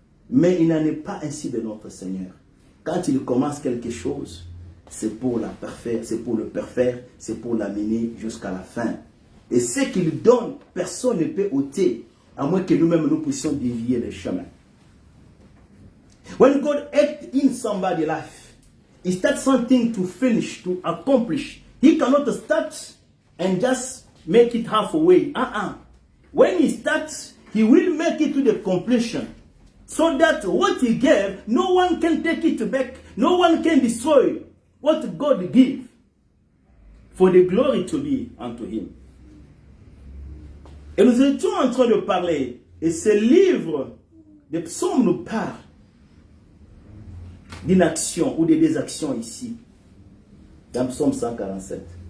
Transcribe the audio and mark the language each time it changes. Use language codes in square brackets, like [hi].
[fr] Mais il n'en est pas ainsi de notre Seigneur. Quand il commence quelque chose, c'est pour la parfaire, c'est pour le parfaire, c'est pour l'amener jusqu'à la fin. Et ce qu'il donne, personne ne peut ôter, à moins que nous-mêmes nous puissions dévier le chemin. [en] When God acts in somebody's life, He starts something to finish, to accomplish. He cannot start and just make it halfway. When He starts, He will make it to the completion. So that what He gave, no one can take it back. No one can destroy what God gave. For the glory to be unto Him. [fr] Et nous étions en train de parler, et ce livre des psaumes nous parle d'une action ou de des actions ici, dans psaume 147.